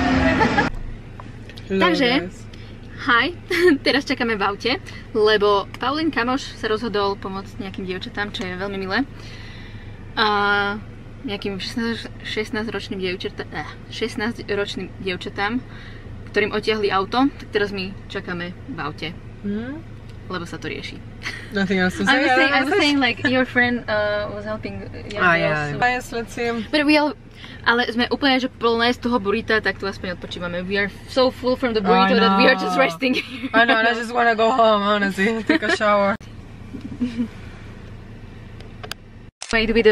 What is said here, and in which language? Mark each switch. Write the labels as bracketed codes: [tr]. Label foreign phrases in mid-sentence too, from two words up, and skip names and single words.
[sk] Takže, hi, teraz čakáme v aute, lebo Paulin kamoš sa rozhodol pomôcť nejakým dievčatám, čo je veľmi milé. A nejakým 16-ročným dievčatám, ktorým odtiahli auto, tak teraz my čakáme v aute. Lebo sa to rieši. [en] Nothing else to say. I was saying like your friend was helping. Yeah. Yes, let's see. But we all, [sk] ale sme úplne že plné z toho burrita, tak tu aspoň odpočívame. [en] We are so full from the burrito that we are just resting here. I know, and I just want to go home, honestly, take a shower. Made with the